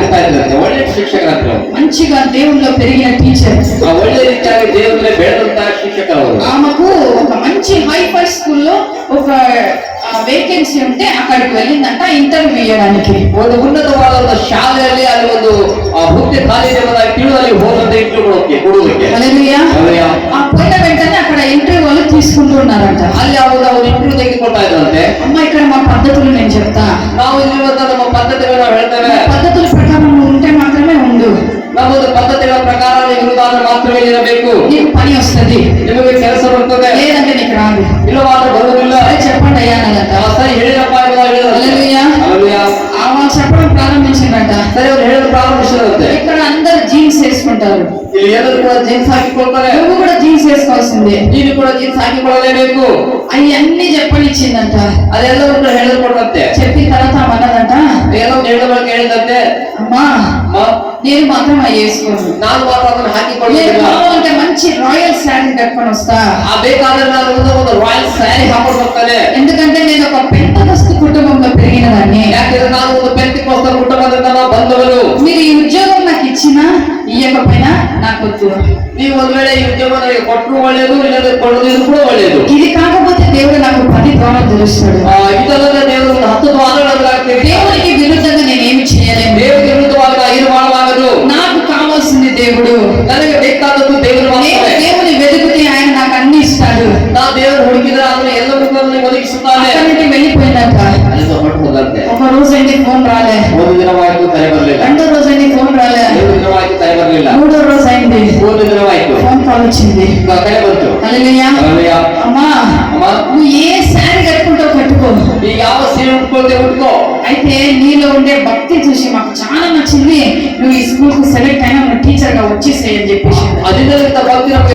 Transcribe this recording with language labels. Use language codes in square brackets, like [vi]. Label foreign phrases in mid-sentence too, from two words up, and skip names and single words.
[kn] ಇದ್ದಾರೆ, ಒಳ್ಳೆ ಶಿಕ್ಷಕರಾದ್ರು, [te] మంచిగా దేవుల్లో పెరిగిన టీచర్, [kn] ಒಳ್ಳೆ ರೀತಿಯಾಗಿ ದೇವರಲ್ಲಿ ಬೆಳೆದಂತಹ ಶಿಕ್ಷಕರು. [te] ఆమెకు ఒక మంచి [en] hi-fi school [te] ఒక వేకెన్సీ ఉంటే అక్కడికి వెళ్ళిందంట ఇంటర్వ్యూ ఇవ్వడానికి. [kn] ಒಂದು ಉನ್ನತವಾದ ಶಾಲೆಯಲ್ಲಿ ಅಲ್ಲಿ ಒಂದು ಹುದ್ದೆ ಖಾಲಿ ಇರುವುದಾಗಿ ತಿಳಿದಲ್ಲಿ ಹೋದಂತೆ ಇಂಟರ್ವ್ಯೂ ಕೊಡುವುದಕ್ಕೆ. [te] హల్లెలూయా. ఆ పోయిన వెంటనే అక్కడ ఇంటర్వ్యూ వాళ్ళు తీసుకుంటున్నారంట. [kn] ಅಲ್ಲಿ ಅವರು ಇಂಟರ್ವ್ಯೂ ತೆಗೆದುಕೊಳ್ತಾ ಇದ್ರಂತೆ. [te] అమ్మ ఇక్కడ మా పద్ధతులు నేను చెప్తా, [kn] ನಾವು ಇಲ್ಲಿರುವಂತಹ ನಮ್ಮ ಪದ್ಧತಿಗಳನ್ನ ಹೇಳ್ತೇವೆ. [te] పద్ధతుల ప్రకారం నువ్వు ఉంటే మాత్రమే ఉండు, [kn] ನಮ್ಮದು ಪದ್ಧತಿಗಳ ಪ್ರಕಾರ ಇರುವುದಾದ್ರೆ ಮಾತ್ರವೇ ಇರಬೇಕು, [te] నీకు పని వస్తుంది, [kn] ನಿಮಗೆ ಕೆಲಸ ಬರ್ತದೆ, [te] లేదంటే నీకు రాదు. [kn] ಇಲ್ಲವಾದ್ರೆ ಬರುವುದಿಲ್ಲ. [te] సరే చెప్పండి అయ్యా అన్నదంట. [kn] ಸರಿ ಹೇಳಿದಪ್ಪ [te] హల్లెలూయా. ఆమె చెప్పడం ప్రారంభించిందంట. [kn] ಸರಿ ಅವ್ರು ಹೇಳಲು ಪ್ರಾರಂಭಿಸಿದಂತೆ. [te] ఇక్కడ అందరు జీన్స్ వేసుకుంటారు, [kn] ಇಲ್ಲಿ ಎಲ್ಲರೂ ಕೂಡ ಜೀನ್ಸ್ ಹಾಕಿಕೊಳ್ತಾರೆ, [te] నువ్వు కూడా జీన్స్ వేసుకోవాల్సిందే, [kn] ನೀನು ಕೂಡ ಜೀನ್ಸ್ ಹಾಕಿಕೊಳ್ಳಲೇಬೇಕು. [te] అవన్నీ చెప్పనిచ్చిందంట. [kn] ಅದೆಲ್ಲವೂ ಕೂಡ ಹೇಳಿಕೊಡುತ್ತೆ. [te] చెప్పిన తర్వాత ఆమె అన్నదంట, [kn] ಏನೋ ಹೇಳಿದ ಬಳಿಕ ಹೇಳಿದಂತೆ, [te] అమ్మా నేను మాత్రం అవి వేసుకోను, [kn] ನಾನು ಮಾತ್ರ ಅದನ್ನು [te] నేను [kn] ಹಾಕಿಕೊಳ್ಳುವುದಿಲ್ಲ. [te] కావాలంటే మంచి [en] royal saree [te] కట్టుకొని వస్తా, [kn] ಬೇಕಾದ್ರೆ ನಾನು ಒಂದು [en] royal saree [kn] ಹಾಕೊಂಡು ಬರ್ತಾನೆ. [te] ఎందుకంటే నేను ఒక పెంతదస్తు కుటుంబంలో పెరిగిన దాన్ని. [kn] ಯಾಕಂದ್ರೆ ನಾನು ಒಂದು ಪೆಂತೆಕೋಸ್ತ ಕುಟುಂಬದಿಂದ ನಾವು ಬಂದವರು. [te] మీరు ఈ ఉద్యోగం నాకు ఇచ్చినా ఇయ్యకపోయినా నాకు వద్దు, [kn] ನೀವು ಒಂದ್ ವೇಳೆ ಈ ಉದ್ಯೋಗ ನನಗೆ ಕೊಟ್ಟರು ಒಳ್ಳೆಯದು, ಇಲ್ಲದೆ ಕೊಡದಿದ್ರು ಕೂಡ ಒಳ್ಳೆಯದು. [te] ఇది కాకపోతే దేవుడు నాకు 10 ద్వారాలు తెలుస్తాడు. [kn] ಇದಲ್ಲದೆ ದೇವರು 10 ದ್ವಾರಗಳಾಗ್ತೇವೆ. [te] దేవునికి విరుద్ధంగా నేనేమి చేయలేను, [kn] ದೇವರಿಗೆ ವಿರುದ್ಧವಾಗಿ ಇದು ಮಾಡಬಾರದು. [te] నాకు కావాల్సింది దేవుడు, [kn] ನನಗೆ ಬೇಕಾದದ್ದು ದೇವರು ಮಾತ್ರ. [te] దేవుని వెతుకుతే ఆయన నాకు అన్ని ఇస్తాడు. [kn] ನಾ ದೇವರು ಹುಡುಕಿದ್ರೆ ಆದ್ರೆ ಎಲ್ಲರೂ ಒದಗಿಸುತ್ತಾನೆ. [te] అక్కడి నుండి వెళ్ళిపోయిందంట. [kn] ಅಲ್ಲಿಂದ ಹೊರಟು ಹೋದಂತೆ. [te] ఒక రోజు అయింది ఫోన్ రాలే, [kn] ಒಂದು ದಿನವಾಯ್ತು ಕರೆ ಬರಲಿಲ್ಲ. [te] రెండో రోజు అయింది ఫోన్ రాలే, [kn] 2 ದಿನವಾಯ್ತು ಕರೆ ಬರಲಿಲ್ಲ. [te] మూడో రోజు అయింది [kn] 3 ದಿನವಾಯ್ತು [en] phone call [te] వచ్చింది, [kn] ಕರೆ ಬಂತು. [te] హల్లెలూయా. [kn] ಹಲ್ಲೆಲೂಯಾ. [te] అమ్మా [kn] ಅಮ್ಮ, [te] నువ్వు ఏ శారీ కట్టుకుంటావు కట్టుకో, [kn] ಈಗ ಯಾವ ಸೀರೆ ಉಟ್ಕೊಳ್ತೇ ಉಟ್ಕೋ. [te] అయితే నీలో ఉండే భక్తి చూసి మాకు చాలా నచ్చింది, నువ్వు ఈ స్కూల్ కు సెలెక్ట్ అయినా నువ్వు టీచర్ గా వచ్చేసేయని చెప్పేసి. [kn] ಅದರಿಂದ ಭಕ್ತಿ